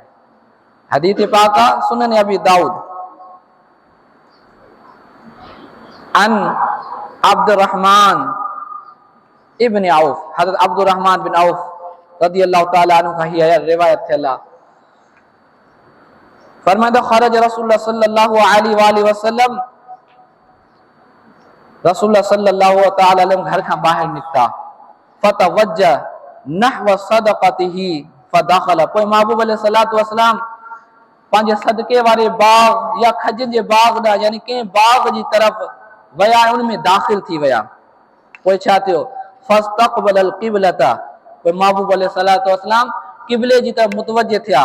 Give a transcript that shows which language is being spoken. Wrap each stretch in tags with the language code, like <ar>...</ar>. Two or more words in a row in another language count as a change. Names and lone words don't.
<sd>हदीस पाक आहे सुनन अबी दाऊद।</sd> <ar>عن عبد الرحمن بن عوف,</ar> <sd>हज़रत अब्दुर्रहमान बिन औफ</sd> <ar>رضي الله تعالى عنه</ar> <sd>का हीअ रिवायत थियल आहे। फरमाइंदा</sd> <ar>خرج رسول الله صلى الله عليه وسلم, رسول الله صلى الله تعالى عليه</ar> <sd>घर खां ॿाहिरि निकिता,</sd> <ar>فتوجه نحو صدقته فدخل,</ar> <sd>पोइ महबूब</sd> <ar>عليه الصلاة والسلام</ar> <sd>पंहिंजे सदके वारे बाग या खजनि जे बाग ॾांहुं, यानी कंहिं बाग जी तरफ़ विया, उनमें दाख़िल थी विया। पोइ छा थियो,</sd> <ar>فاستقبل القبلة,</ar> <sd>पोइ महबूब</sd> <ar>عليه الصلاة والسلام</ar> <sd>क़िबले जी तरफ़ मुतवज्जे थिया।</sd>